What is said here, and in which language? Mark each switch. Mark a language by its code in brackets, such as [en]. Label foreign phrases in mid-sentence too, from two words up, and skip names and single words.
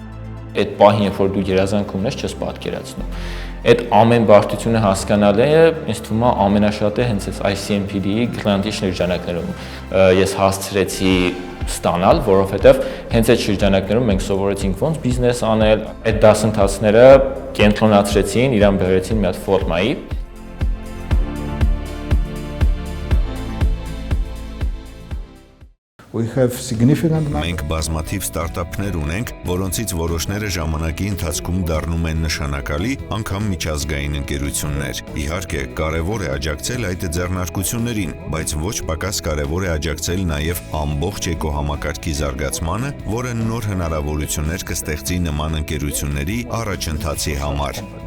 [hy] Այդ պահին, երբ որ դու երազանքում ես, չես պատկերացնում։ Այդ ամեն բարդությունը հասկանալը ինձ թվում է ամենաշատը հենց այս ICMPD-ի գրանտի շրջանակներում ես հասցրեցի ստանալ, որովհետև հենց այդ շրջանակներում մենք սովորեցինք ոնց բիզնես անել, այդ դասընթացները կենտրոնացրեցին, իրան բերեցին մի հատ ֆորմայի։ [en] We have significant [hy] Մենք բազմաթիվ ստարտափներ ունենք, որոնցից որոշները ժամանակի ընթացքում դառնում են նշանակալի, անգամ միջազգային ընկերություններ։ Իհարկե, կարևոր է աջակցել այդ ձեռնարկություններին, բայց ոչ պակաս կարևոր է աջակցել նաև ամբողջ էկոհամակարգի զարգացմանը, որը նոր հնարավորություններ կստեղծի նման ընկերությունների առաջընթացի համար։